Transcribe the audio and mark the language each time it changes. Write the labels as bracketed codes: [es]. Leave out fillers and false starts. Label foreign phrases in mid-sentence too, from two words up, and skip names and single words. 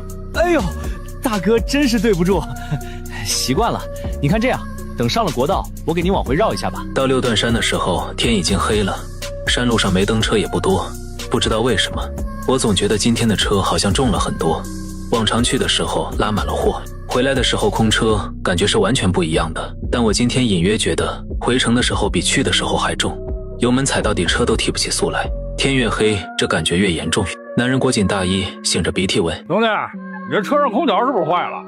[zh] 哎呦，大哥真是對不住，習慣了。你看這樣，等上了國道，我給您往回繞一下吧。到6段山的時候，天已經黑了，山路上沒燈車也不多。不知道為什麼，我總覺得今天的車好像重了很多。往常去的時候拉滿了貨，回來的時候空車，感覺是完全不一樣的。但我今天隱約覺得回程的時候比去的時候還重，油門踩到底車都提不起速來。天越黑，這感覺越嚴重。男人裹緊大衣，擤着鼻涕問： 兄弟，你這車上空調是不是壞了？